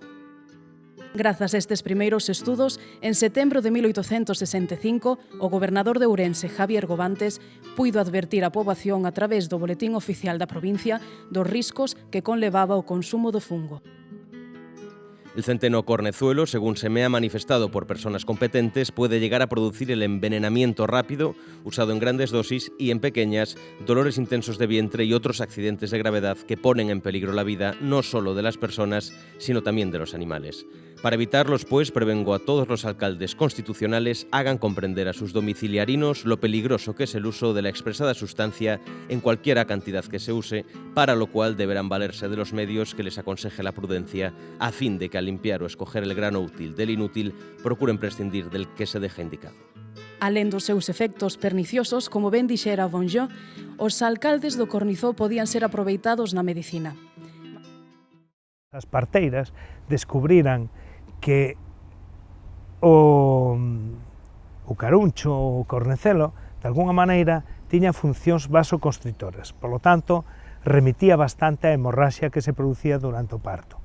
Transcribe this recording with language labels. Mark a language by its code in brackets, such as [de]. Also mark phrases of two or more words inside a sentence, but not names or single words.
[gl] Grazas a estes primeiros estudos, en setembro de 1865, o gobernador de Ourense, Javier Gobantes, puido advertir a poboación a través do Boletín Oficial da provincia dos riscos que conlevaba o consumo do fungo. [es] El centeno cornezuelo, según se me ha manifestado por personas competentes, puede llegar a producir el envenenamiento rápido, usado en grandes dosis, y en pequeñas, dolores intensos de vientre y otros accidentes de gravedad que ponen en peligro la vida no solo de las personas, sino también de los animales. Para evitarlos, pues, prevengo a todos los alcaldes constitucionales hagan comprender a sus domiciliarinos lo peligroso que es el uso de la expresada sustancia en cualquiera cantidad que se use, para lo cual deberán valerse de los medios que les aconseje la prudencia, a fin de que al limpiar o escoger el grano útil del inútil, procuren prescindir del que se deja indicado. [gl] Alén dos seus efectos perniciosos, como ben dixera Bonjour, os alcaldes do cornizó podían ser aproveitados na medicina. As parteiras descubriran que o caruncho, o cornecelo, de alguna maneira, tiña funcións vasoconstrictoras, polo tanto, remitía bastante a hemorraxia que se producía durante o parto.